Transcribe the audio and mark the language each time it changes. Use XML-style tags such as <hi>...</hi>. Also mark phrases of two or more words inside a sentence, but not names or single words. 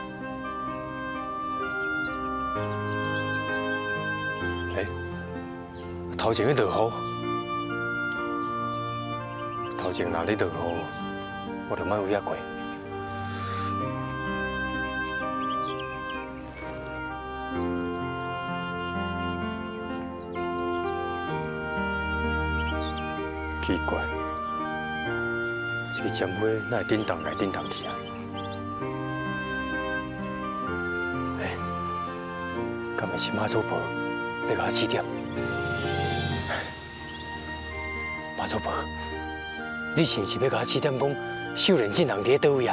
<nan>头前咧落雨，头前若咧落雨，我就莫有遐过。奇怪。这个针花哪会叮当来叮当去啊？敢会是妈祖婆要甲我指点？妈祖婆，你是毋是要甲我指点讲秀莲这人伫倒位啊？</nan>